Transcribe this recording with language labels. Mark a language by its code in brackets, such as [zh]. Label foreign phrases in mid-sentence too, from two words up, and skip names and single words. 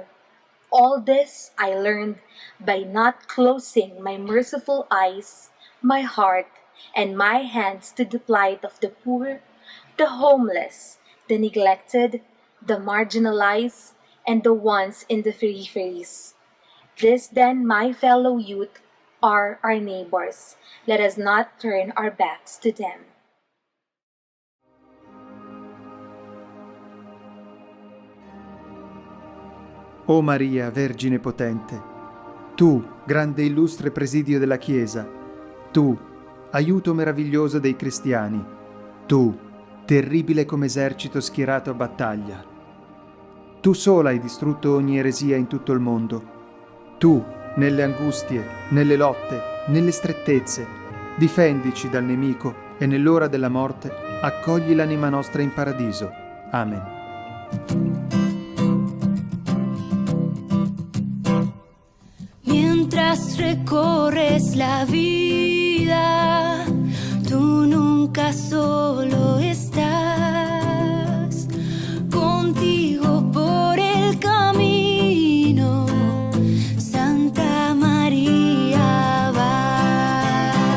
[en] All this I learned by not closing my merciful eyes, my heart, and my hands to the plight of the poor, the homeless, the neglected, the marginalized, and the ones in the peripheries. This then, my fellow youth, are our neighbors. Let us not turn our backs to them. [it] O Maria, Vergine potente, tu, grande e illustre presidio della Chiesa, tu, aiuto meraviglioso dei cristiani, tu, terribile come esercito schierato a battaglia. Tu sola hai distrutto ogni eresia in tutto il mondo. Tu, nelle angustie, nelle lotte, nelle strettezze, difendici dal nemico e nell'ora della morte accogli l'anima nostra in paradiso. Amen. [es] Mientras mientras recorres la vida, tú nunca solo estás, contigo por el camino, Santa María va.